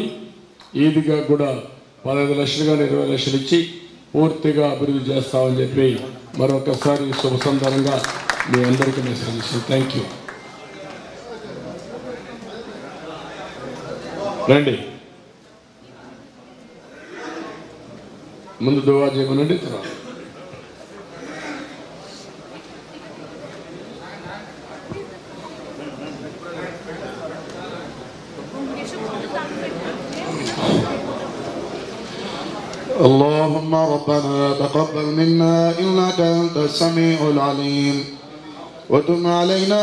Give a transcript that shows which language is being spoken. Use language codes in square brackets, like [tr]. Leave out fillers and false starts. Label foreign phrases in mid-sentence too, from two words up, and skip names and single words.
[te] ఈద్గా కూడా 15 లక్షలు కానీ 20 లక్షలు ఇచ్చి పూర్తిగా అభివృద్ధి చేస్తామని చెప్పి మరొకసారి శుభ సందర్భంగా మీ అందరికీ మెసేజ్ ఇస్తాను. [en] thank you. [te] రండి, ముందు దువా చేయమనండి. తర్వాత [ar] اللهم ربنا تقبل منا إنك أنت السميع العليم وتب علينا